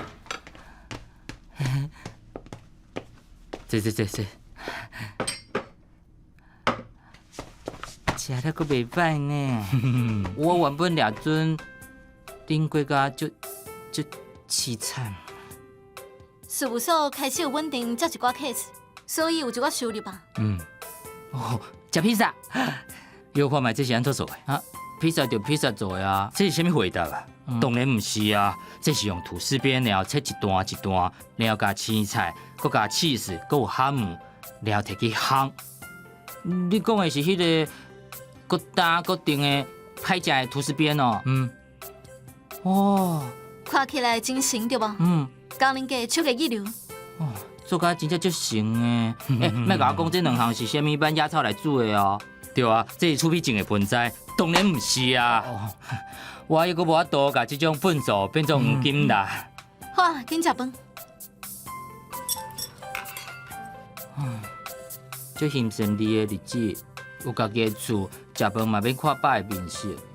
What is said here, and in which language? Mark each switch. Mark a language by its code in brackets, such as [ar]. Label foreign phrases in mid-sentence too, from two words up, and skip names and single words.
[nan] 坐，食了阁袂歹呢。我原本掠准顶过甲足凄惨。事务所开始有稳定接一寡 case，所以有一寡收入吧。食披萨，你看卖这是安怎做的啊？披萨就披萨做的啊，这是啥物回答啊？当然毋是啊，这是用吐司边，然后切一段一段，然后加青菜，搁加 cheese， 搁有哈姆，然后摕去烘。你讲的是迄个搁大搁定的歹食的吐司边哦？哦，看起来真神对无？嗯，工人家手艺一流。哦，做甲真正足神诶！莫甲我讲这两项是虾米版野草来煮的哦？对啊，这是厝边种的盆栽，当然毋是啊。我还阁无法度甲这种粪素变做黄金啦。好啊，紧食饭。这幸顺利的日子，有家己的厝，食饭嘛免看爸的面色。